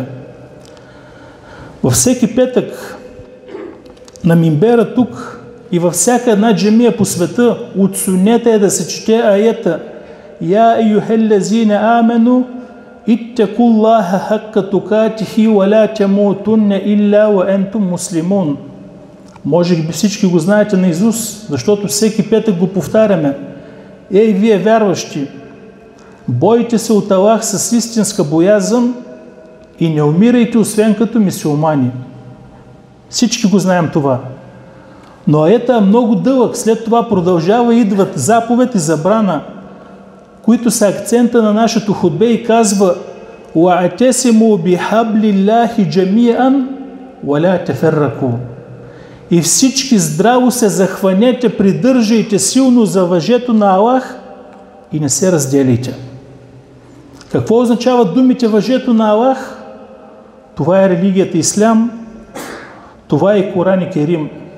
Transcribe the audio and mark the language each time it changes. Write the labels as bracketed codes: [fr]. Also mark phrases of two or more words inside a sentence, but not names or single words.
[bg] Във всеки петък на минбера тук и във всяка една джамия по света от сунета е да се чете аята: [ar] „يا أيها الذين آمنوا اتقوا الله حق تقاته ولا تموتن إلا وأنتم مسلمون“. [bg] Може би всички го знаете наизуст, защото всеки петък го повтаряме. Ей, вие вярващи, бойте се от Аллах с истинска боязън и не умирайте, освен като мюсюлмани. Всички го знаем това. Но аята е много дълъг, след това продължава и идват заповед и забрана, които са акцента на нашето хутбе и казва: [ar] „واعتصموا بحبل الله جميعا وَلَا تَفَرَّقُوا. [bg] И всички здраво се захванете, придържайте силно за въжето на Аллах и не се разделите. Какво означават думите въжето на Аллах? Това е религията Ислям, това е Коран и Керим.